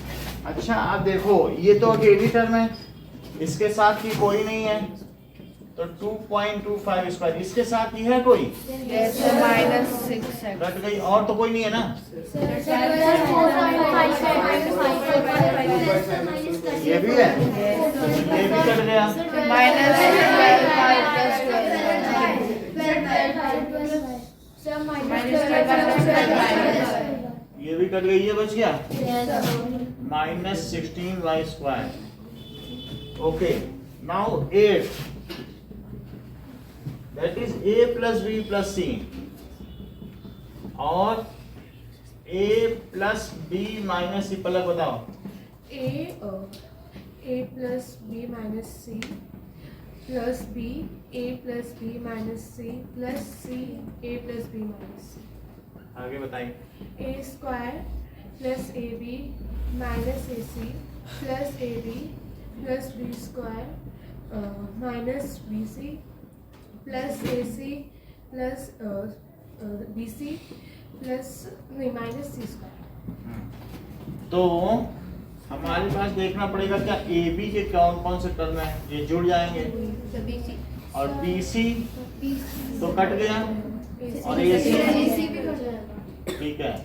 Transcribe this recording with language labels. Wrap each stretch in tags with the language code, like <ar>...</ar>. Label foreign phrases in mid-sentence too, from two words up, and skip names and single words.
<hi>अच्छा, आप देखो, ये तो अकेली टर्म है, इसके साथ ही कोई नहीं है, तो 2.25 स्क्वायर इसके साथ ही है कोई?</hi> <en>Yes sir, minus 6x.</en> <hi>कट गई, और तो कोई नहीं है ना? ये भी है, ये भी कट गया।</hi> <en>Minus 12y plus 12y.</en> <hi>ये भी कट गई, ये बच गया</hi> <en>minus 16y square. okay, now 8 that is a plus b plus c और a plus b minus c।</en> <hi>पलक बताओ।</hi> <en>a plus b minus c plus b a plus b minus c plus c a plus b minus c।</en> <hi>आगे बताइए।</hi> <en>a square plus ab minus ac plus ab plus b square minus bc plus ac plus bc plus नहीं minus c square।</en> <hi>तो हमारे पास देखना पड़ेगा क्या ए बी के कौन कौन से टर्म है, ये जुड़ जाएंगे, और बी सी तो कट गया, और ए सी ठीक है।</hi>